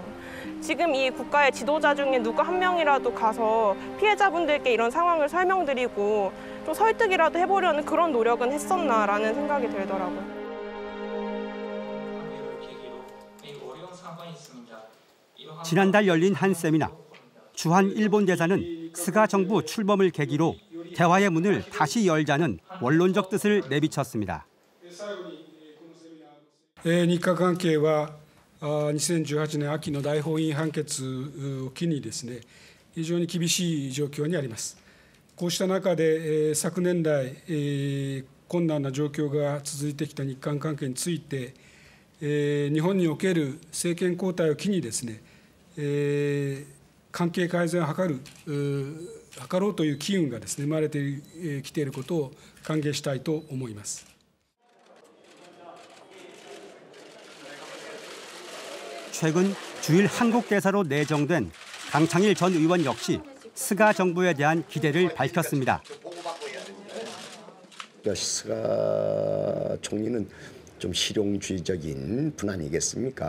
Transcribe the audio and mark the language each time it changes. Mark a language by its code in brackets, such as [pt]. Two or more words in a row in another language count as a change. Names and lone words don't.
[ko] 지금 이 국가의 지도자 중에 누구 한 명이라도 가서 피해자분들께 이런 상황을 설명드리고 좀 설득이라도 해보려는 그런 노력은 했었나라는 생각이 들더라고요. 지난달 열린 한 세미나, 주한 일본 대사는 스가 정부 출범을 계기로 대화의 문을 다시 열자는 원론적 뜻을 내비쳤습니다. [ja] 日韓関係は2018年秋の大法院判決を機にですね、非常に厳しい状況にあります。こうした中で昨年来困難な状況が続いてきた日韓関係について、日本における政権交代を機にですね、関係改善を図ろうという機運がですね生まれてきていることを歓迎したいと思います。 [ko] 최근 주일 한국 대사로 내정된 강창일 전 의원 역시 스가 정부에 대한 기대를 밝혔습니다. 스가 총리는 좀 실용주의적인 분 아니겠습니까?